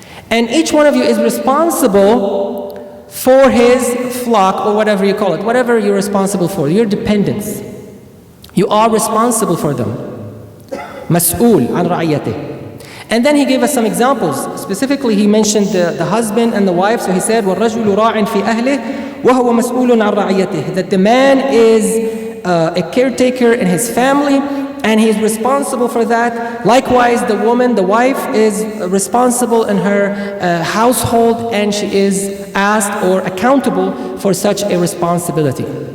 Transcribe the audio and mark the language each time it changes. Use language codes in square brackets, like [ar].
[en] And each one of you is responsible for his flock, or whatever you call it, whatever you're responsible for, your dependents. You are responsible for them. [ar] Mas'ul an ra'iyatih. [en] And then he gave us some examples. Specifically, he mentioned the husband and the wife. So he said, [ar] وَالرَّجُلُ رَاعٍ فِي أَهْلِهِ وَهُوَ مَسْئُولٌ عَنْ رَعِيَّتِهِ. [en] That the man is a caretaker in his family, and he's responsible for that. Likewise, the woman, the wife, is responsible in her household, and she is asked or accountable for such a responsibility.